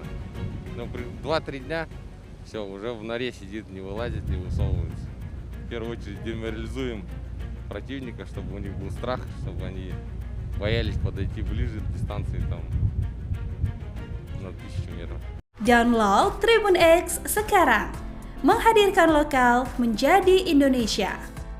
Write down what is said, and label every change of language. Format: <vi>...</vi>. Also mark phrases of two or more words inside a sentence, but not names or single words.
<ru>Но 2-3 дня все, уже в норе сидит, не вылазит, не высовывается. В первую очередь деморализуем противника, чтобы у них был страх, чтобы они боялись подойти ближе к дистанции там, на 1000 метров.</ru> <id>Download Tribun X sekarang, menghadirkan lokal menjadi Indonesia.</id>